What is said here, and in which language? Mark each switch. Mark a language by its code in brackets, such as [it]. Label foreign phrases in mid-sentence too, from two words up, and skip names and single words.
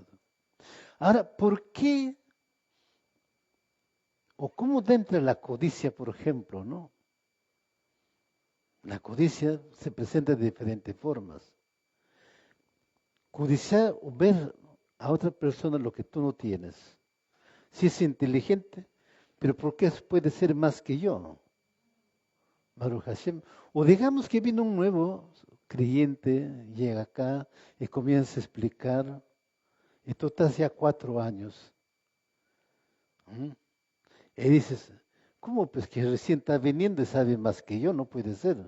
[es] Ahora, ¿por qué o cómo entra la codicia, por ejemplo, no? La codicia se presenta de diferentes formas. Codiciar o ver a otra persona lo que tú no tienes. Si es inteligente, pero ¿por qué puede ser más que yo? [he] ברוך השם. [es] O digamos que viene un nuevo creyente, llega acá y comienza a explicar, y tú estás ya 4 años. Y dices, ¿cómo? Pues que recién está viniendo y sabe más que yo, no puede ser.